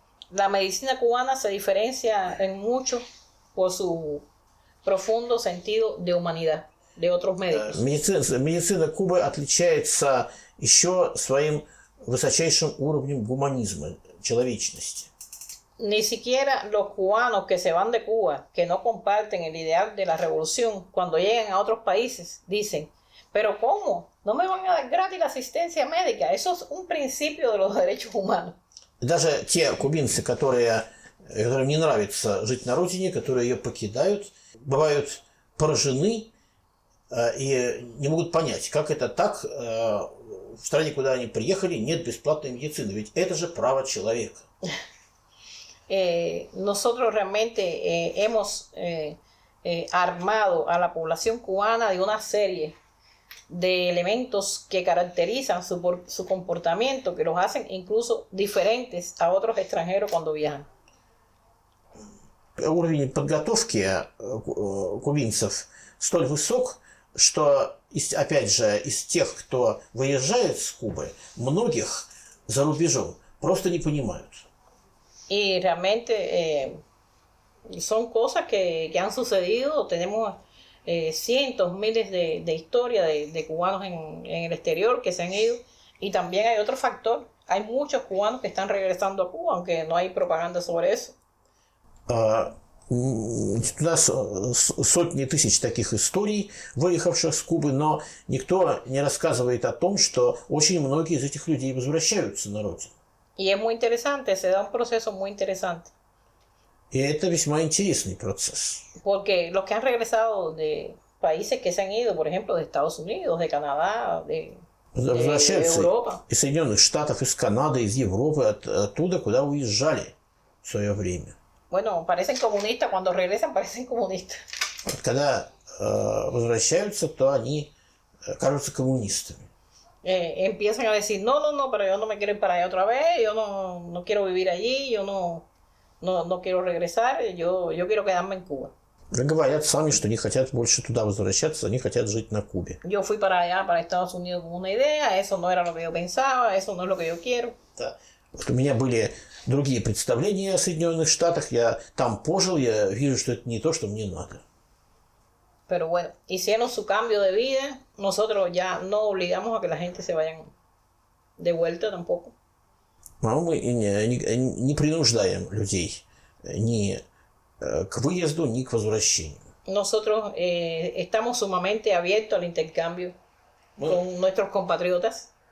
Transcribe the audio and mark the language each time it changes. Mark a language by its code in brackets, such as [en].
[es] La medicina cubana se diferencia en mucho por su profundo sentido de humanidad de otros médicos. [ru] Медицина Кубы отличается еще своим высочайшим уровнем гуманизма, человечности. [es] Ni siquiera los cubanos que se van de Cuba, que no comparten el ideal de la revolución, cuando llegan a otros países, dicen, Pero ¿cómo? No me van a dar gratis la asistencia médica. Eso es un principio de los derechos humanos. [ru] Даже те кубинцы, которым не нравится жить на родине, которые ее покидают, бывают поражены и не могут понять, как это так, в стране, куда они приехали, нет бесплатной медицины. Ведь это же право человека. [es] Nosotros realmente hemos armado a la población cubana de una serie de elementos que caracterizan su comportamiento, que los hacen incluso diferentes a otros extranjeros cuando viajan. [ru] Уровень подготовки кубинцев столь высок, что, опять же, из тех, кто выезжает с Кубы, многих за рубежом просто не понимают. [es] Y realmente son cosas que han sucedido. Tenemos cientos, miles de historias de cubanos en el exterior que se han ido. Y también hay otro factor. Hay muchos cubanos que están regresando a Cuba, aunque no hay propaganda sobre eso. [ru] У нас сотни тысяч таких историй, выехавших с Кубы, но никто не рассказывает о том, что очень многие из этих людей возвращаются на родину. [es] Y es muy interesante, se da un proceso muy interesante. [ru] И это весьма интересный процесс. [es] Porque los que han regresado de países que se han ido, por ejemplo, de Estados Unidos, de Canadá, de Europa. [ru] Из Соединенных Штатов, из Канады, из Европы, оттуда, куда уезжали в свое время. [es] Bueno, parecen comunistas, cuando regresan parecen comunistas. [ru] Когда возвращаются, то они кажутся коммунистами. [es] Empiezan a decir, no, pero yo no me quiero ir para allá otra vez, yo no quiero vivir allí, yo no quiero regresar, yo quiero quedarme en Cuba. [ru] Говорят сами, что не хотят больше туда возвращаться, они хотят жить на Кубе. [es] Yo fui para allá, para Estados Unidos, con una idea, eso no era lo que yo pensaba, eso no es lo que yo quiero. [ru] Да. Вот у меня были другие представления о Соединенных Штатах, я там пожил, я вижу, что это не то, что мне надо. [es] Pero bueno, hicieron su cambio de vida, nosotros ya no obligamos a que la gente se vayan de vuelta tampoco. [ru] Но мы не принуждаем людей ни к выезду, ни к возвращению. [es] Nosotros estamos sumamente abiertos al intercambio con nuestros compatriotas.